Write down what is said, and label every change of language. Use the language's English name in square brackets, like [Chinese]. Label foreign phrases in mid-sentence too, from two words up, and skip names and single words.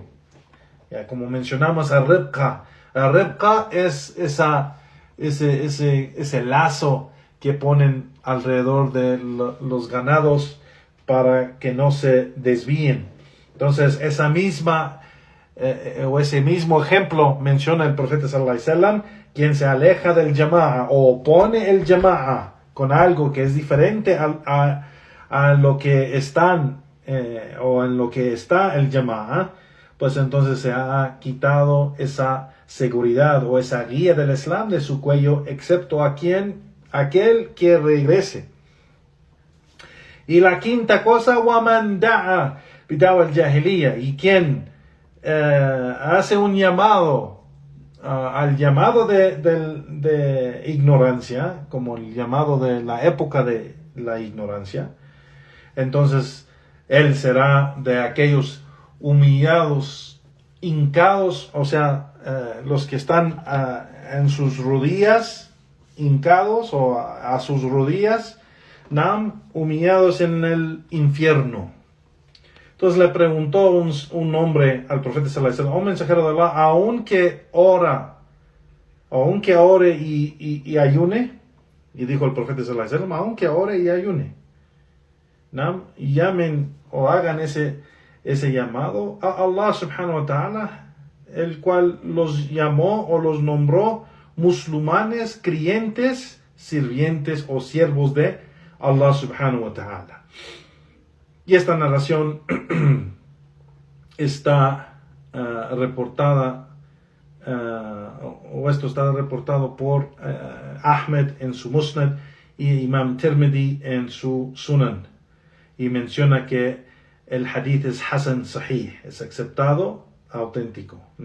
[Spanish] Ya, como mencionamos, al-ribqa es ese lazo que ponen alrededor de los ganados para que no se desvíen. Entonces, ese mismo ejemplo menciona el profeta [Arabic] صلى الله عليه وسلم: [Spanish] quien se aleja del jama'a o opone el jama'a con algo que es diferente a lo que están o en lo que está el jama'a, pues entonces se ha quitado esa seguridad o esa guía del Islam de su cuello, excepto aquel que regrese. Y la quinta cosa, [Arabic] وَمَنْ دَعَى بِدَعْوَى الْجَاهِلِيَّةِ, [Spanish] y quien hace un llamado al llamado de ignorancia, como el llamado de la época de la ignorancia, entonces él será de aquellos humillados, hincados, o sea, los que están en sus rodillas, hincados o a sus rodillas, humillados en el infierno. Entonces le preguntó un hombre al profeta [Arabic] صلى الله عليه وسلم: [Spanish] oh mensajero de Allah, aunque ore y ayune. Y dijo el profeta [Arabic] صلى الله عليه وسلم: [Spanish] aunque ore y ayune, llamen o hagan ese llamado a Allah [Arabic] سبحانه وتعالى, [Spanish] el cual los llamó o los nombró musulmanes, creyentes, sirvientes o siervos de Allah [Arabic] سبحانه وتعالى. [Spanish] Y esta narración está reportada, o esto está reportado por Ahmed en su Musnad y Imam Tirmidhi en su Sunan. Y menciona que el hadith es [Arabic] حسن صحيح, [Spanish] es aceptado, auténtico.